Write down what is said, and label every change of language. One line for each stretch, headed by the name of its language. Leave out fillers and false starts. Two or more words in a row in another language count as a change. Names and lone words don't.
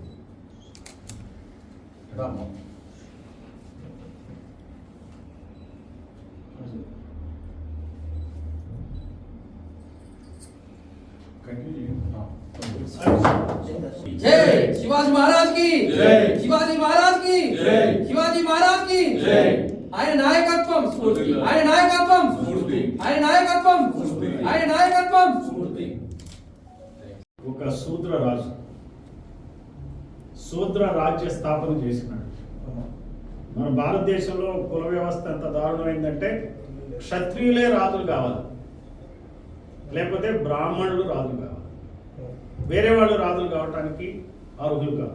Hindi: जय शिवाजी महाराज की जय, शिवाजी महाराज की जय, शिवाजी महाराज की जय।
Telugu: ఆయన నాయకత్వం స్ఫూర్తి, ఆయన నాయకత్వం స్ఫూర్తి, ఆయన నాయకత్వం స్ఫూర్తి, ఆయన నాయకత్వం స్ఫూర్తి. ఒక శూద్ర రాజ్య స్థాపన చేసినాడు. మన భారతదేశంలో కుల వ్యవస్థ ఎంత దారుణమైందంటే క్షత్రియులే రాజులు కావాలి, లేకపోతే బ్రాహ్మణులు రాజులు కావాలి, వేరే వాళ్ళు రాజులు కావటానికి అర్హులు కాదు.